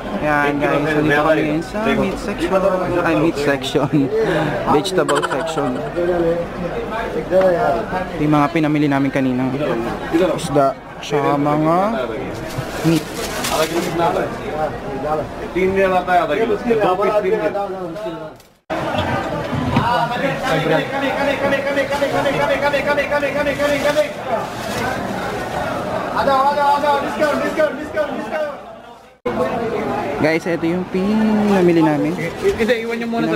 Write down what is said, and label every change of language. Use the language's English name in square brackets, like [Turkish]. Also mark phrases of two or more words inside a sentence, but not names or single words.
[Filipino] Yan guys, so dito kami ngayon sa [English] meat section. Ay, meat section. Vegetable section. [Filipino] Yung mga pinamili namin kaninang isda. Saka mga meat. [Hindi] आधा किलो कितना आता है 3 रियल आता है आधा किलो 2 पीस 3 रियल [Filipino] Guys, ito yung pinamili namin. Iwan nyo muna